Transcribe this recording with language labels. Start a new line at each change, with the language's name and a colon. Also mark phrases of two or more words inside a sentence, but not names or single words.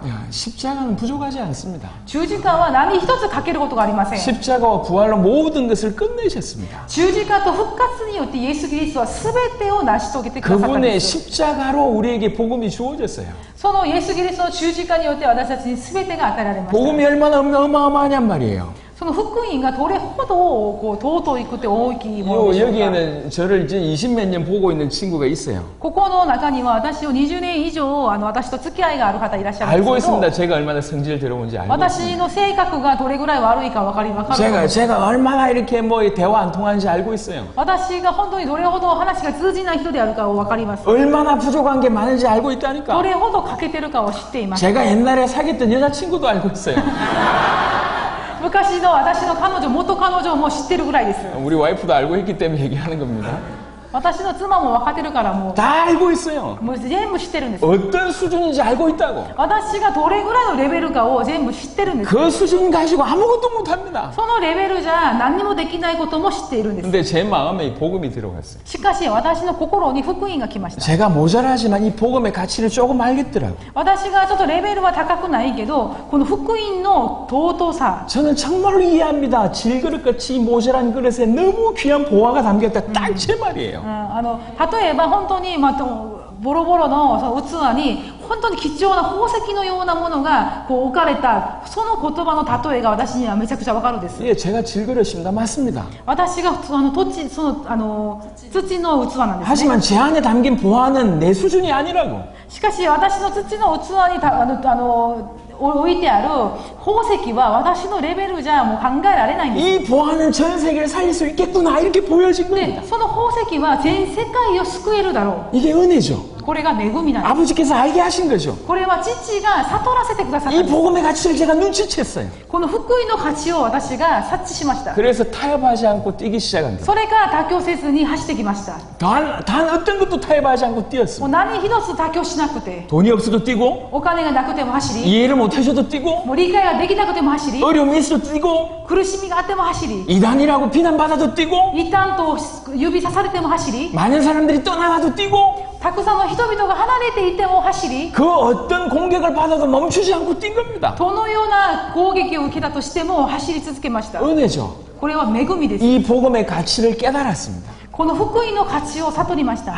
Korean: 야, 십자가는 부족하지 않습니다.
Japanese: 十字架は何一つ欠けることがありません。
Korean: 십자가와 부활로 모든 것을 끝내셨습니다.
Japanese: 十字架と復活によってイエス・キリストは全てを成し遂げてくださったんで
Korean: 그분의
Japanese: す。
Korean: 십자가로 우리에게 복음이 주어졌어요.
Japanese: そのイエス・キリストの十字架によって私たちに全てが与えられました。
Korean: 복음이 얼마나 어마어마하냔 말이에요.
Japanese: その福音がどれほどこう尊くて大きいものでしょうか。
Korean: 여기에는 저를 이제 20몇 년 보고 있는 친구가 있어요.
Japanese: ここの中には私を20年以上私と付き合いがある方いらっしゃるん
Korean: 알고
Japanese: ですけ
Korean: 있습니다.
Japanese: ど、
Korean: 제가 얼마나 성질 들어온지 알고 있습니다.
Japanese: 私の性格がどれぐらい悪いか分かると思います。
Korean: 제가 얼마나 이렇게 뭐 대화 안 통하는지 알고 있어요.
Japanese: 私が本当にどれほど話が通じない人であるかを分かります。
Korean: 얼마나 부족한 게 많은지 알고
Japanese: ど
Korean: 있다니까.
Japanese: れほど欠けてるかを知っています。
Korean: 제가 옛날에 사귀었던 여자친구도 알고 있어요.
Japanese: 昔の私の彼女、元彼女も知ってるぐらいです。
Korean: 우리 와이프도 알고 있기 때문에 얘기하는 겁니다.
Japanese: 私の妻も分かってるからも
Korean: 다 알고 있어요.
Japanese: う全部知ってるんです。
Korean: 어떤 수준인지 알고 있다고.
Japanese: 私がどれぐらいのレベルかを全部知ってるんです。
Korean: 그 수준 가지고 아무것도 못합니다.
Japanese: そのレベルじゃ何にもできないことも知っているんです。
Korean: 근데 제 마음에 이 복음이 들어갔어요.
Japanese: しかし私の心に福音が来ました。
Korean: 제가 모자라지만 이 복음의 가치를 조금 알겠더라고.
Japanese: 私がちょっとレベルは高くないけど、この福音の尊さ、
Korean: 저는 정말로 이해합니다. 질그릇같이 이 모자란 그릇에 너무 귀한 보화가 담겼다. 딱 제 말이에요.
Japanese: 例えば本当に、ボロボロのその器に本当に貴重な宝石のようなものがこう置かれた、その言葉の例えが私にはめちゃくちゃわかるんです。
Korean: 예, 제가 질그릇입니다. 맞습니다.
Japanese: 私が土の土の器なんですね。
Korean: 하지만 제 안에 담긴 보화는 내 수준이 아니라고.
Japanese: しかし私の土の器に置いてある宝石は私のレベルじゃもう考えられないんです。
Korean: 이 보화는 전 세계를 살릴 수 있겠구나 이렇게 보여진
Japanese: で
Korean: 겁니다.
Japanese: その宝石は全世界を救えるだろ
Korean: 이게 은혜죠.
Japanese: う。これが恵みなんです。
Korean: 아버지께서 알게 하신 거죠.
Japanese: これは父が悟らせてくださったん
Korean: 이
Japanese: です。
Korean: 복음의 가치를 제가 눈치챘어요.
Japanese: この福音の価値を私が察知しました。
Korean: 그래서 타협하지 않고 뛰기 시작한 거예요.
Japanese: それから妥協せずに走ってきました。
Korean: 단 어떤 것도 타협하지 않고
Japanese: もう
Korean: 뛰었습니다.
Japanese: 何一つ妥協しなくて、
Korean: 돈이 없어도 뛰고
Japanese: お金がなくても走り、
Korean: 이해를 못하셔도 뛰고
Japanese: もう理解ができなくても走り、
Korean: 어려움이 있어도 뛰고
Japanese: 苦しみがあっても走り、
Korean: 이단이라고 비난받아도 뛰고
Japanese: 異端と指さされても走り、
Korean: 많은 사람들이 떠나가도 뛰고
Japanese: たくさんの人々が離れていても走り、
Korean: 그 어떤 공격을 받아도 멈추지 않고 뛴 겁니다.
Japanese: どのような攻撃を受けたとしても走り続けました。
Korean: 은혜죠.
Japanese: これは恵みです。
Korean: 이 복음의 가치를 깨달았습니다.
Japanese: この福音の価値を悟りました。